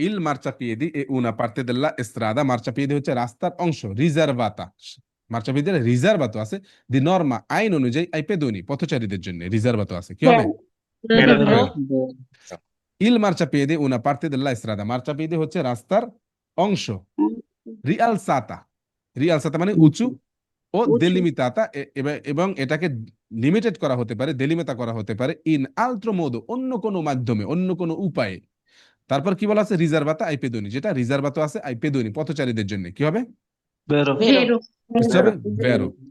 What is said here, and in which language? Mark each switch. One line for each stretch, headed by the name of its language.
Italian: Il marciapiedi è una parte della strada.
Bangla: Marciapiedi হচ্ছে রাস্তার অংশ, রিজার্ভাতা। মার্চাপিয়েদি রিজার্ভাতো আছে, দি নর্মা, আইন অনুযায়ী, আই পেদুনি, পথচারীদের জন্য রিজার্ভাতো আছে। কি হবে?
Italian: ইল মার্চাপিয়েদি una parte della strada.
Bangla: মার্চাপিয়েদি হচ্ছে রাস্তার অংশ, রিয়ালসাতা, রিয়ালসাতা মানে উঁচু, ও দেলিমিতাতা, এবং এটাকে লিমিটেড করা হতে পারে, দেলিমিতা করা হতে পারে, ইন আলট্রো মোদো, অন্য কোনো মাধ্যমে, অন্য কোনো উপায়ে। তারপর কি বলা আছে? রিজার্ভাতা আই পেদুনি, যেটা রিজার্ভাতো আছে আই পেদুনি, পথচারীদের জন্য। কি হবে? বুঝতে হবে, ভেরো।